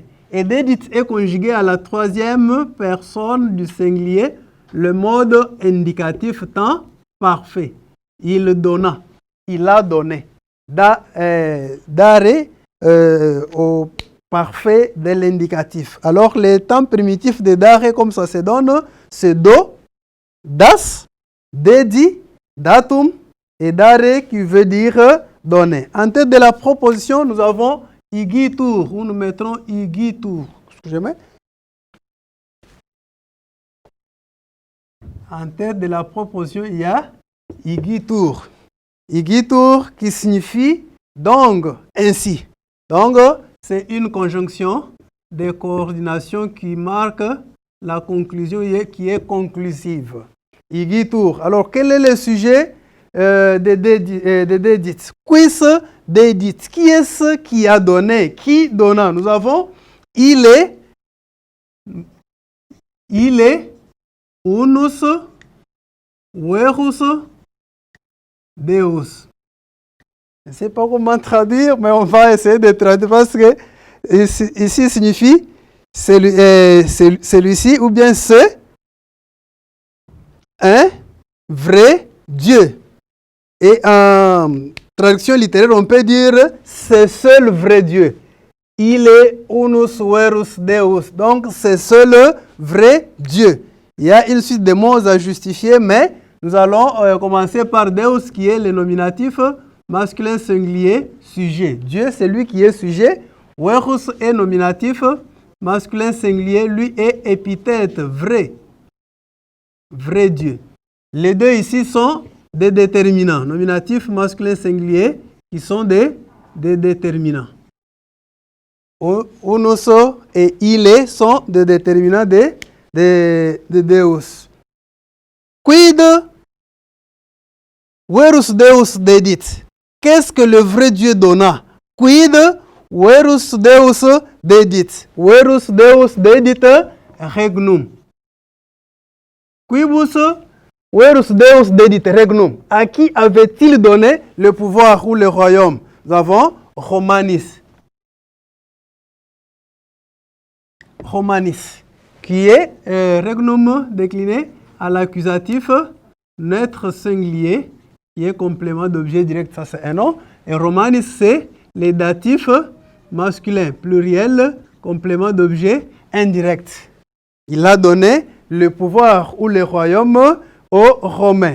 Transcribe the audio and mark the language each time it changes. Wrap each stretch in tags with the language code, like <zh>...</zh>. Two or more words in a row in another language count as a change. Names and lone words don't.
<fr>Et dedit est conjugué à la troisième personne du singulier, le mode indicatif temps parfait. Il donna, il a donné. Dare au parfait de l'indicatif. Alors, les temps primitifs de dare, comme ça se donne, c'est</fr> <la>do, das, dedi, datum et dare</la> <fr>qui veut dire donner. En tête de la proposition, nous avons igitur, où nous mettrons igitur. Excusez-moi. En tête de la proposition, il y a igitur. Igitur qui signifie donc, ainsi. Donc, c'est une conjonction de coordination qui marque la conclusion qui est conclusive. Igitur. Alors, quel est le sujet de dedit?</fr> <la>Quis dedit?</la> <fr>Qui est-ce qui a donné? Qui donna? Nous avons il est,</fr> <la>unus, verus, deus.</la> <fr>Je ne sais pas comment traduire, mais on va essayer de traduire parce que ici signifie celui-ci ou bien c'est un vrai Dieu. Et en traduction littéraire, on peut dire c'est seul vrai Dieu.</fr> <la>Il est unus verus deus.</la> <fr>Donc c'est seul vrai Dieu. Il y a une suite de mots à justifier, mais nous allons commencer par deus qui est le nominatif masculin singulier, sujet. Dieu, c'est lui qui est sujet. Verus est nominatif masculin singulier, lui est épithète, vrai. Vrai Dieu. Les deux ici sont des déterminants. Nominatif masculin singulier qui sont des déterminants. Unus et il est sont des déterminants de Deus.</fr> <la>Quid verus Deus dedit?</la> <fr>Qu'est-ce que le vrai Dieu donna?</fr> <la>Quid verus Deus dedit? Verus Deus dedit regnum. Quibus verus Deus dedit regnum.</la> <fr>À qui avait-il donné le pouvoir ou le royaume? Nous avons Romanis. Romanis, qui est regnum décliné à l'accusatif neutre singulier, qui est complément d'objet direct, ça c'est un nom. Et Romanis, c'est les datifs masculins, pluriel, complément d'objet indirect. Il a donné le pouvoir ou le royaume aux Romains.</fr>